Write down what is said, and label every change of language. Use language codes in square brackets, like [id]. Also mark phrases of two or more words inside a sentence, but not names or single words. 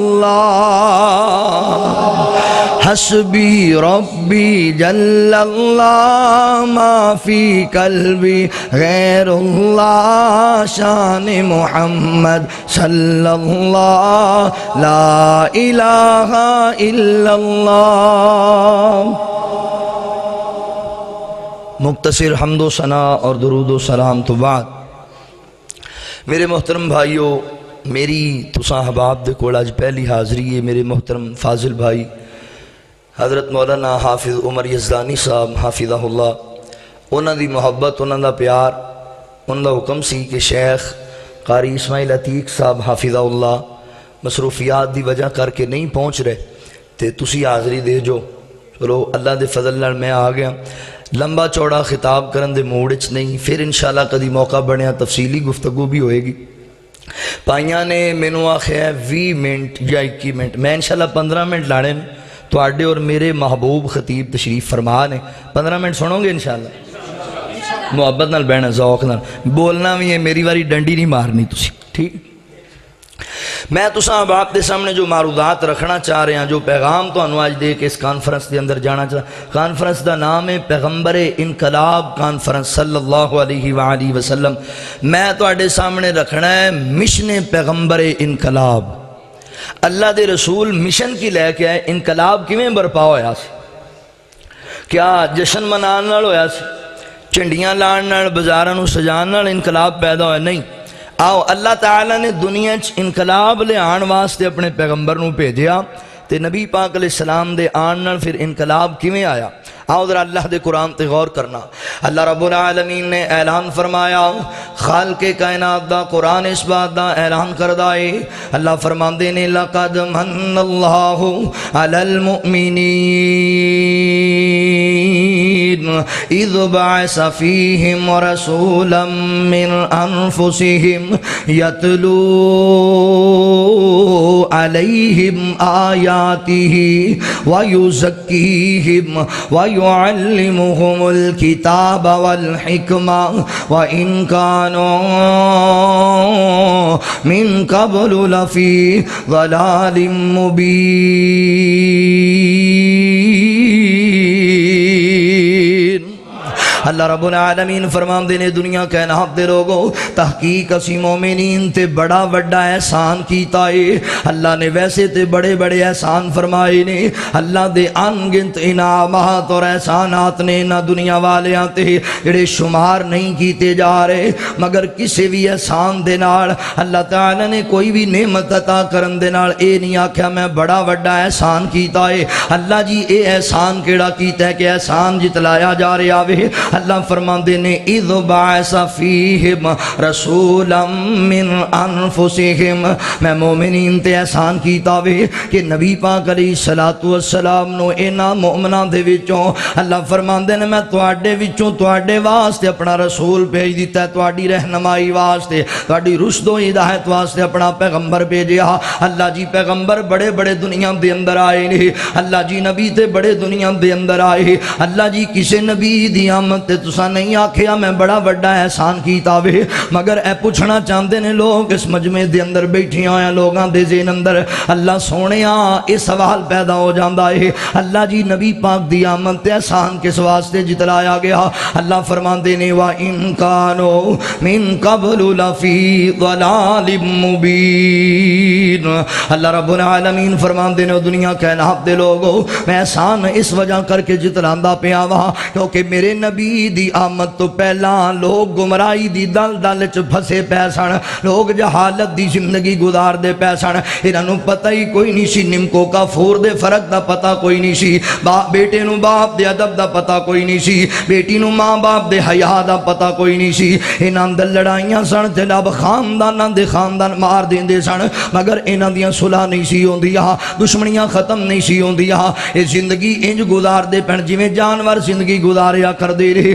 [ar] اللہ حسبی ربی جل اللہ ما فی قلبی غیر اللہ شان محمد صلی اللہ لا الہ الا اللہ [ur] مختصر حمد و ثنا اور درود و سلام تو بعد میرے محترم بھائیو [pa] میری تساں احباب دے کول اج پہلی حاضری ہے میرے محترم فاضل بھائی حضرت مولانا حافظ عمر یزدانی صاحب حافظہ اللہ انہاں دی محبت انہاں دا پیار انہاں دا حکم سی کہ شیخ قاری اسماعیل عتیق صاحب حافظہ اللہ مصروفیات دی وجہ کر کے نہیں پہنچ رہے تے تسی حاضری دے جو چلو اللہ دے فضل نال میں آ گیا لمبا چوڑا خطاب کرن دے موڑ وچ نہیں پھر انشاءاللہ کدی موقع بنیا تفصیلی گفتگو بھی ہوئے گی پائیاں نے مینوں آخیا 20 منٹ یا 21 منٹ میں انشاءاللہ 15 منٹ لانے تو آڈے اور میرے محبوب خطیب تشریف فرما نے 15 منٹ سنو گے انشاءاللہ محبت نال بہنا ذوق نال بولنا بھی ہے میری واری ڈنڈی نہیں مارنی تسی ٹھیک میں تساں احباب دے سامنے جو معروضات رکھنا چاہ رہے ہیں جو پیغام تو انو آج دے کے اس کانفرنس دے اندر جانا چاہ رہا کانفرنس دا نام ہے پیغمبر انقلاب کانفرنس صلی اللہ علیہ وآلہ وسلم میں تو آڈے سامنے رکھنا ہے مشن پیغمبر انقلاب اللہ دے رسول مشن کی لے کے آئے انقلاب کیویں برپا ہویا سی کیا جشن منان نال ہویا سی چنڈیاں لان نال بازاراں نوں سجان نال انقلاب پیدا ہویا نہیں آؤ اللہ تعالیٰ نے دنیا چ انقلاب لے آن واسطے اپنے پیغمبر نوں بھیجیا تے نبی پاک علیہ السلام دے آن نال پھر انقلاب کیویں آیا آؤ ذرا اللہ دے قرآن تے غور کرنا اللہ رب العالمین نے اعلان فرمایا خالق کائنات دا قرآن اس بات دا اعلان کردہ ہے اللہ فرماندے نے [ar] لقد من اللہ علی المؤمنین اذ بعث فیہم رسولا من انفسہم یتلو علیہم آیاتہ ویزکیہم وَيُعَلِّمُهُمُ الْكِتَابَ وَالْحِكْمَةَ وَإِنْ كَانُوا مِنْ قَبْلُ لَفِي ضَلَالٍ مُبِينٍ [pa] اللہ رب العالمین فرمان دینے دنیا کائنات دے لوگوں تحقیق اسی مومنین تے بڑا بڑا احسان کیتا ہے اللہ نے ویسے تے بڑے بڑے احسان فرمائے نے اللہ دے انگنت انعامات اور احسانات نے نہ دنیا والے آتے جڑے شمار نہیں کیتے جا رہے مگر کسی بھی احسان دے نال اللہ تعالی نے کوئی بھی نعمت عطا کرن دے نال اے نہیں آکھیا میں بڑا بڑا احسان کیتا ہے اللہ جی اے احسان کیڑا کیتا ہے کہ احسان جتلایا جا رہے آوے اللہ فرماندے نے [ar] اذ بعث فیہم رسولا من انفسہم [pa] میں مومنین تے احسان کیتا وے کہ نبی پاک علیہ السلام نو اینا مومنان دے وچوں اللہ فرماندے نے میں تواڈے وچوں تواڈے واسطے اپنا رسول بھیج دیتا ہے تواڈی رہنمائی واسطے تواڈی رشد و ہدایت واسطے اپنا پیغمبر بھیجیا اللہ جی پیغمبر بڑے بڑے دنیا دے اندر آئے نے اللہ جی نبی تے بڑے دنیا دے اندر آئے اللہ جی کسے نبی دی آمد تے تساں نہیں آکھیا میں بڑا بڑا احسان کیتا وے، مگر اے پوچھنا چاہتے نے لوگ اس مجمع دے اندر بیٹھے ہوئے لوگاں دے ذہن اندر اللہ سونیا یہ سوال پیدا ہو جاندا ہے اللہ جی نبی پاک دی آمد تے احسان کس واسطے جتلایا گیا؟ اللہ فرماندے نے [ar] وَإِن كَانُوا مِن قَبْلُ لَفِي ضَلَالٍ مُبِينٍ۔ [pa] اللہ رب العالمین فرماندے نے دنیا کائنات دے لوگو میں احسان اس وجہ کر کے جتلاندا پیا وا کیونکہ میرے نبی دی آمد تو پہلا لوگ گمراہی دی دل دل چ پھسے پے سن، لوگ جہالت دی زندگی گزار دے پے سن، انہاں نوں پتہ ہی کوئی نہیں سی نمکو کا فور دے فرق دا پتہ کوئی نہیں سی، باپ بیٹے نوں باپ دے ادب دا پتہ کوئی نہیں سی، بیٹی نوں ماں باپ دے حیا دا پتہ کوئی نہیں سی، انہاں دے لڑائیاں سن تے لب خانداناں دے خاندان مار دیندے سن، مگر انہاں دیاں صلح نہیں سی ہوندیاں، دشمنیاں ختم نہیں سی ہوندیاں، اے زندگی انج گزار دے پن جویں جانور زندگی گزاریا کر دے رہے۔